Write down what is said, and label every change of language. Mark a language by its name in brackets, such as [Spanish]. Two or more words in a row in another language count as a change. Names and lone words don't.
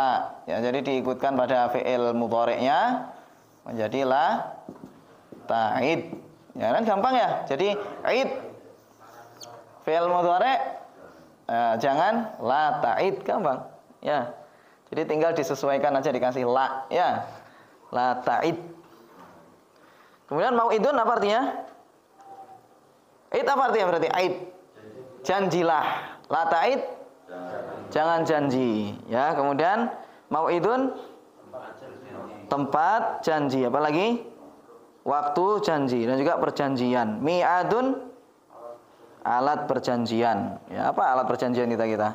[Indonesian] Ya, jadi diikutkan pada [Arabic] فعل مضارع. [Indonesian] menjadi [Arabic] لا تعد. [Indonesian] Ya kan gampang ya. Jadi id [Arabic] فعل مضارع [Indonesian] jangan [Arabic] لا تعد, [Indonesian] gampang. Ya. Jadi tinggal disesuaikan aja, dikasih la, ya. [Arabic] لا تعد. [Indonesian] Kemudian mau'idun apa artinya? Id apa artinya berarti? Id. Janjilah. [Arabic] لا تعد [Indonesian] jangan janji, ya. Kemudian mau'idun tempat janji, apalagi waktu janji dan juga perjanjian. Mi'adun alat perjanjian. Ya, apa alat perjanjian kita?